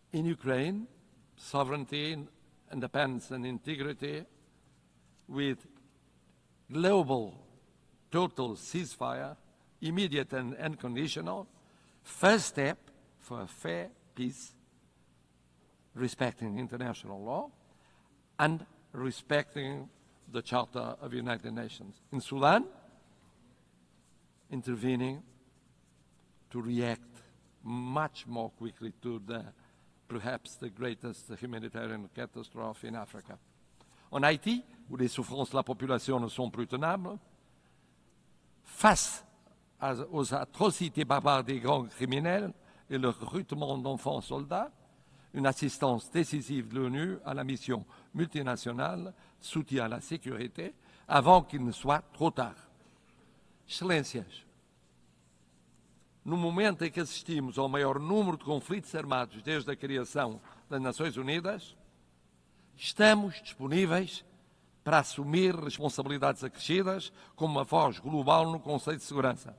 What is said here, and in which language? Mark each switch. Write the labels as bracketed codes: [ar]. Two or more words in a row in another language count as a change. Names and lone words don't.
[en] In Ukraine, sovereignty, independence and integrity with global total ceasefire, immediate and unconditional, first step for a fair peace, respecting international law and respecting the Charter of the United Nations. In Sudan, intervening to react much more quickly to perhaps the greatest humanitarian catastrophe in Africa. [fr] En Haïti, où les souffrances de la population ne sont plus tenables, face aux atrocités barbares des gangs criminels et le recrutement d'enfants soldats, une assistance décisive de l'ONU à la mission multinationale soutien à la sécurité avant qu'il ne soit trop tard. [pt] Excelências, no momento em que assistimos ao maior número de conflitos armados desde a criação das Nações Unidas, estamos disponíveis para assumir responsabilidades acrescidas como uma voz global no Conselho de Segurança.